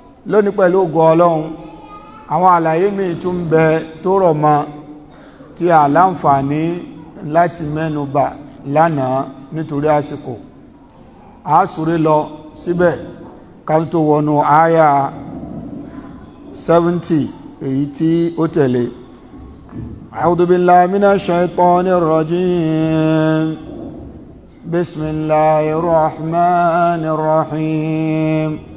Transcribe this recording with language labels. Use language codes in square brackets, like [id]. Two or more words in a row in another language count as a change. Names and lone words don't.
[yo] Lónìí, pẹ̀lú ògo Ọlọ́run, àwọn àlàyé míì tún ń bẹ tó rọ̀ mọ́, tí a láǹfààní láti mẹ́nu bà lánàá nítorí àsìkò. A súré lọ síbẹ̀ ká tó wọnú àyà seventy, èyí tí ó tẹ̀lé. [ar] أعوذ بالله من الشيطان الرجيم. بسم الله الرحمن الرحيم.